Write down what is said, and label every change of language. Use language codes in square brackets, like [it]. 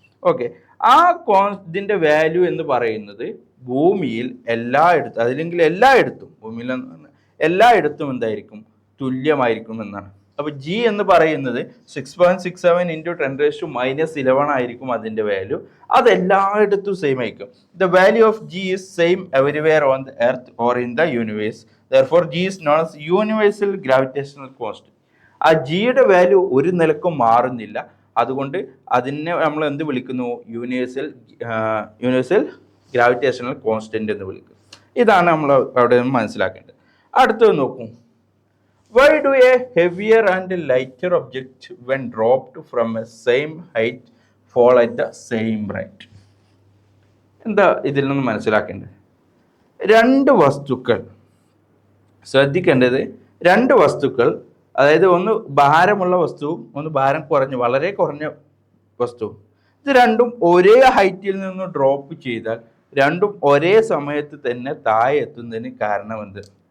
[ml] Okay, ആ ഇതിൻ്റെ value എന്ന് പറയുന്നത് ഭൂമിയിൽ എല്ലായിടത്തും, അതില്ലെങ്കിൽ എല്ലായിടത്തും, ഭൂമിയിൽ എല്ലായിടത്തും എന്തായിരിക്കും, തുല്യമായിരിക്കും എന്നാണ്. അപ്പോൾ ജി എന്ന് പറയുന്നത് 6.67 × 10⁻11 ആയിരിക്കും അതിൻ്റെ വാല്യൂ. അതെല്ലായിടത്തും സെയിം ആയിരിക്കും. [en] The value of G is same everywhere on the earth or in the universe. Therefore, G is known as universal gravitational constant. [ml] ആ ജിയുടെ വാല്യൂ ഒരു നിലക്കും മാറുന്നില്ല. അതുകൊണ്ട് അതിനെ നമ്മൾ എന്ത് വിളിക്കുന്നു, യൂണിവേഴ്സൽ ഗ്രാവിറ്റേഷണൽ കോൺസ്റ്റന്റ് എന്ന് വിളിക്കും. ഇതാണ് നമ്മൾ അവിടെ മനസ്സിലാക്കേണ്ടത്. അടുത്തത് നോക്കൂ. [en] Why do a heavier and lighter object when dropped from a same height fall at the same rate? [ml] എന്താ ഇതിൽ നിന്ന് മനസ്സിലാക്കേണ്ടത്? 2 വസ്തുക്കൾ ശ്രദ്ധിക്കേണ്ടത്, 2 വസ്തുക്കൾ, അതായത് ഒന്ന് ഭാരമുള്ള വസ്തുവും ഒന്ന് ഭാരം വളരെ കുറഞ്ഞ വസ്തുവും, ഇത് രണ്ടും ഒരേ ഹൈറ്റിൽ നിന്ന് ഡ്രോപ്പ് ചെയ്താൽ രണ്ടും ഒരേ സമയത്ത് തന്നെ താഴെ എത്തുന്നതിന് കാരണമെന്ത്?